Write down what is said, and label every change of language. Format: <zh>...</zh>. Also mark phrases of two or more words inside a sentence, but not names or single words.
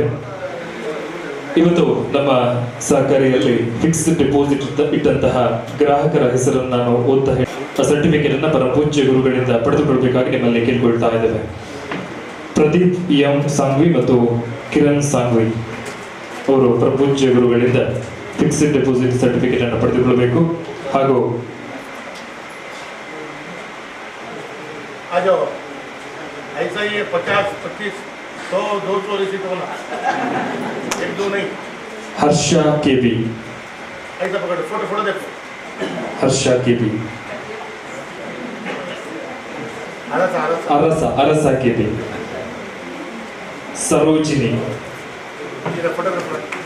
<kn>ಇವತ್ತು ನಮ್ಮ ಸಹಕಾರಿಯಲ್ಲಿ</kn> <en>fixed deposit</en> <kn>ಇಟ್ಟಂತಹ ಗ್ರಾಹಕರ ಹೆಸರನ್ನು ನಾನು ಓದ್ತಾ ಸರ್ಟಿಫಿಕೇಟ್ ಅನ್ನು ಪರಮ ಪೂಜ್ಯ ಗುರುಗಳಿಂದ ಪಡೆದುಕೊಳ್ಬೇಕಾಗಿ ನಿಮ್ಮಲ್ಲಿ ಕೇಳ್ಕೊಳ್ತಾ ಇದ್ದೇವೆ. ಪ್ರದೀಪ್ ಎಂ ಸಾಂಗ್ವಿ ಮತ್ತು ಕಿರಣ್ ಸಾಂಗ್ವಿ ಅವರು ಪರಮ ಪೂಜ್ಯ ಗುರುಗಳಿಂದ</kn> <en>fixed deposit certificate</en> <kn>ಅನ್ನು ಪಡೆದುಕೊಳ್ಳಬೇಕು. ಹಾಗೂ</kn> <hi>आ जाओ, ऐसा ही है 50, 25, 100, 200 रिसीट होना, 1, 2 नहीं.</hi> <kn>ಹರ್ಷ ಕೆಬಿ,</kn> <hi>ऐसा पकड़ो, फोटो देखो.</hi> <kn>ಹರ್ಷ ಕೆಬಿ, ಅರಸ ಕೆಬಿ, ಸರೋಜಿನಿ,</kn> <hi>इधर फोटो.</hi>